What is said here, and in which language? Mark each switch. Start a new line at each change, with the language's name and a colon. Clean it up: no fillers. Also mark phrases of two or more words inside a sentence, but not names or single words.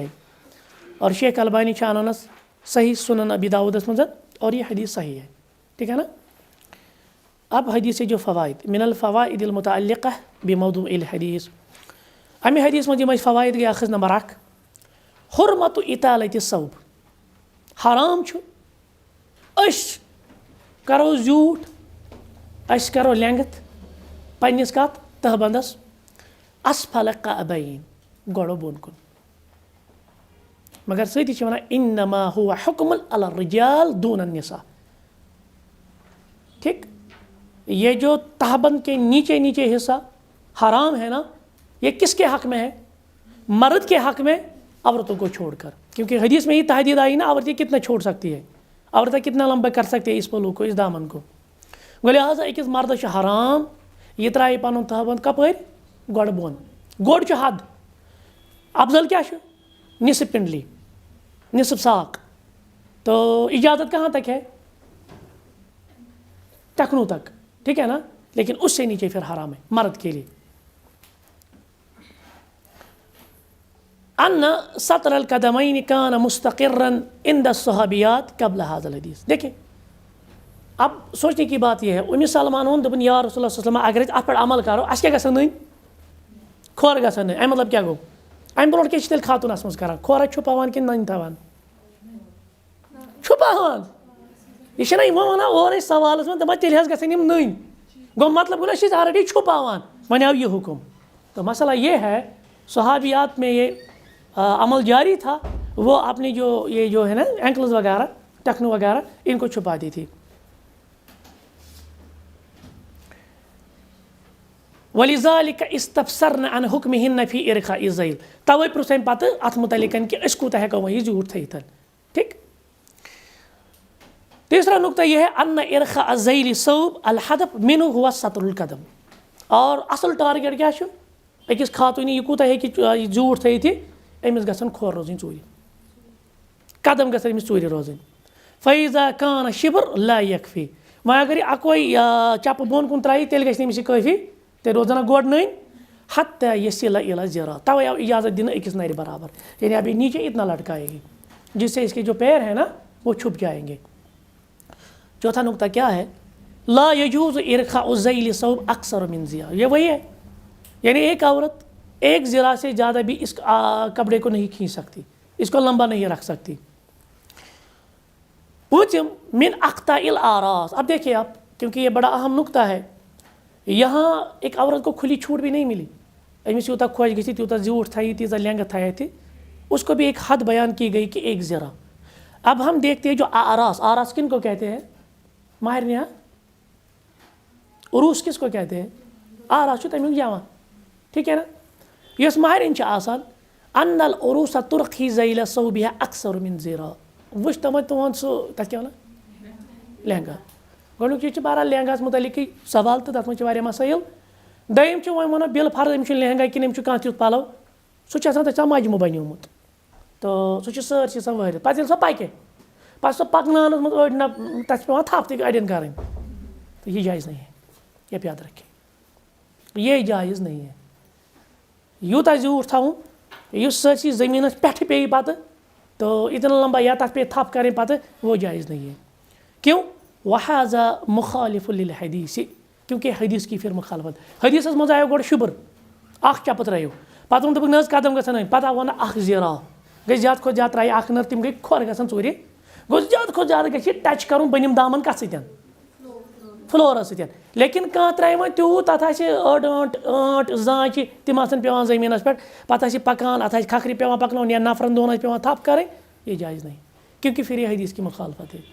Kashmiri: اور شیخ البانی چھِ انانس صحیح سنن ابی داؤدس منٛز،
Urdu: اور یہ حدیث صحیح ہے. ٹھیک ہے نا. اب حدیث جو فوائد
Arabic: من الفوائد المتعلقہ بموضوع الحدیث،
Kashmiri: امہِ حدیث منٛز یِم اَسہِ فوائد گٔے اکھ نمبر اکھ
Arabic: حرمت اطالۃ الثوب.
Kashmiri: حرام چھُ أسۍ کرو زیوٗٹھ، أسۍ کرو لینٛگتھ پننس کتھ تہبندس
Arabic: اسفل القعبین،
Kashmiri: گۄڈٕ بۄن کُن. مگر سۭتی چھِ ونان
Arabic: انما هو حکم علی الرجال دون النساء.
Urdu: ٹھیک. یہ جو تہبند کے نیچے نیچے حصہ حرام ہے نا، یہ کس کے حق میں ہے؟ مرد کے حق میں، عورتوں کو چھوڑ کر. کیونکہ حدیث میں ہی تحدید آئی نا، عورتیں کتنا چھوڑ سکتی ہے. عورتیں کتنا لمبا کر سکتے ہیں اس پلو کو، اس دامن کو.
Kashmiri: گو لہٰذا أکِس مردس چھُ حرام یہ ترٛایہِ پَنُن تھاوَن کَپٲرۍ گۄڈٕ بۄن. گۄڈٕ چھُ حد. افضل کیا چھُ؟
Urdu: نصف پنڈلی، نصف ساق. تو اجازت کہاں تک ہے؟ ٹخنوں تک، ٹھیک ہے نا، لیکن اس سے نیچے پھر حرام ہے مرد کے لیے.
Arabic: ان سطر القدمین کان مستقرا عند الصحابیات قبل هذا الحدیث.
Urdu: دیکھیں اب سوچنے کی بات یہ ہے،
Kashmiri: ام سلمان ووٚن دوٚپُن یا رسول اللہ
Arabic: صلی اللہ علیہ وسلم
Kashmiri: اگر أسۍ اَتھ پٮ۪ٹھ عمل کرو اَسہِ کیٛاہ گژھن نٔنۍ؟ کھۄر گژھن نٔنۍ. اَمہِ مطلب کیٛاہ گوٚو؟ اَمہِ برونٛٹھ کیٛاہ چھِ تیٚلہِ خاتوٗنَس منٛز کران؟ کھۄرا چھُپاوان کِنہٕ نٔنۍ تھاوان؟ چھُپاوان. یہ چھِنہ یِمو وَنان اورَے سوالَس منٛز دَپان تیٚلہِ حظ گژھن یِم نٔنۍ. گوٚو مطلب گوٚو أسۍ چھِ آلریڈی چھُپاوان. وۄنۍ آو یہ حکم.
Urdu: تو مسئلہ یہ ہے صحابیات میں یہ عمل جاری تھا، وہ اپنی جو یہ جو ہے نا اینکلز وغیرہ ٹخنوں وغیرہ ان کو چھپاتی تھی.
Arabic: وَلِذَلِكَ اسْتَفْسَرْنَ عَنْ حُكْمِهِنَّ فِي إِرْخَاءِ الذَّيْلِ.
Kashmiri: تَوَے پرُژھ اَمہِ پَتہٕ اَتھ مُتعلِق کہ أسۍ کوٗتاہ ہٮ۪کو وۄنۍ یہِ زیوٗٹھ تھٲیِتھ.
Urdu: ٹھیک. تیسرا نقطہ یہ ہے
Arabic: ان ارخاء الذیل ثوب الحدف منه هو سطر القدم.
Urdu: اور اصل ٹارگیٹ کیا چھُ؟
Kashmiri: أکِس خاتوٗنہِ یہِ کوٗتاہ ہیٚکہِ یہِ زیوٗٹھ تھٲیِتھ یہِ؟ أمِس گژھن کھۄر روزٕنۍ ژوٗرِ، قدم گژھن أمِس ژوٗرِ روزٕنۍ.
Arabic: فَإِذَا كَانَ شِبْر لَا يَكْفِي.
Kashmiri: وۄنۍ اگر یہِ اَکوے چَپہٕ بۄن کُن ترٛایہِ تیٚلہِ گژھِ نہٕ أمِس یہِ کٲفی، تیٚلہِ روزن گۄڈٕ نٔنۍ.
Arabic: حتیٰ يصل إلى الذراع.
Kashmiri: تَوَے آو اجازت دِنہٕ أکِس نرِ برابر،
Urdu: یعنی اب یہ نیچے اتنا لٹکائے گی جس سے اس کے جو پیر ہیں نا وہ چھپ جائیں گے. چوتھا نقطہ کیا ہے؟
Arabic: لا يجوز ارخاء الذیل ثوب اکثر من ذراع.
Urdu: یہ وہی ہے، یعنی ایک عورت ایک ذراع سے زیادہ بھی اس کپڑے کو نہیں کھینچ سکتی، اس کو لمبا نہیں رکھ سکتی.
Arabic: پوچھم من اخطاء الاراس.
Urdu: اب دیکھیے آپ، کیونکہ یہ بڑا اہم نقطہ ہے، یہاں ایک عورت کو کھلی چھوٹ بھی نہیں ملی.
Kashmiri: أمِس یوٗتاہ خۄش گژھِ تیوٗتاہ زیوٗٹھ تھایہِ، تیٖژاہ لینٛگتھ تھایہِ،
Urdu: اس کو بھی ایک حد بیان کی گئی کہ ایک ذرا. اب ہم دیکھتے ہیں جو آراس، آراس کن کو کہتے ہیں؟ ماہرنیاں. عروس کس کو کہتے ہیں؟
Kashmiri: آراس چھُ تمیُک جمع،
Urdu: ٹھیک ہے نا.
Kashmiri: یۄس ماہرِنۍ چھِ آسان
Arabic: ان العروس ترخی ذیل ثوبها اکثر من ذراع.
Kashmiri: وٕچھ تِمن تُہُنٛد سُہ تَتھ کیٛاہ وَنان؟ لہنگا. گۄڈنیُک چیٖز چھُ بہرحال لہنگاہَس مُتعلقٕے سوال تہٕ تَتھ منٛز چھِ واریاہ مسٲیِل. دوٚیِم چھُ وۄنۍ وَنو بِل فرض أمِس چھُ لہنگا کِنہٕ أمِس چھُ کانٛہہ تیُتھ پَلو، سُہ چھُ آسان تَتھ چھُ آسان مجموٗع بنیومُت، تہٕ سُہ چھُ سٲرسٕے آسان وٲرِتھ. پَتہٕ ییٚلہِ سۄ پَکہِ پَتہٕ سۄ پَکناونَس منٛز أڑۍ نہ تَتھ چھِ پٮ۪وان تھپھ تہِ اَڑٮ۪ن کَرٕنۍ، تہٕ یہِ
Urdu: جایز نہیں ہے. یہ یاد رکھے، یہ جایز نہیں ہے. یوٗتاہ زیوٗٹھ تھاوُن یُس سٲرسٕے زٔمیٖنَس پٮ۪ٹھٕ پیٚیہِ پَتہٕ تو اتنا لمبا یا تَتھ پیٚیہِ تھپھ کَرٕنۍ پَتہٕ وہ جایز نہیں ہے. کیوں؟
Arabic: وَحَذَا مُخالِفٌ لِلحدیث.
Urdu: کیونکہ حدیث کی پھر مخالفت.
Kashmiri: حدیثس منٛز آیو گۄڈٕ شُبر، اکھ چپہٕ ترٲیِو، پَتہٕ ووٚن دوٚپُکھ نہ حظ قدم گژھن نٔنۍ، پَتہٕ آو وَنان اکھ ذراع. گٔے زیادٕ کھۄتہٕ زیادٕ ترٛایہِ اکھ نٔر، تِم گٔے کھۄر گژھن ژوٗرِ. گوٚو زیادٕ کھۄتہٕ زیادٕ گژھِ یہِ ٹچ کَرُن بٔنِم دامن کَتھ سۭتۍ؟ فلورس سۭتۍ. لیکن کانٛہہ ترٛایہِ وۄنۍ تیوٗت تَتھ آسہِ أڑ ٲنٹ زانٛچہِ تِم آسن پیٚوان زٔمیٖنَس پٮ۪ٹھ، پَتہٕ آسہِ پَکان اَتھ آسہِ کھکھرِ پیٚوان پَکناوُن یا نفرَن دۄن آسہِ پیٚوان تھپھ کَرٕنۍ،
Urdu: یہ جایز نہیں، کیونکہ پھر یہ حدیث کی مخالفت ہے.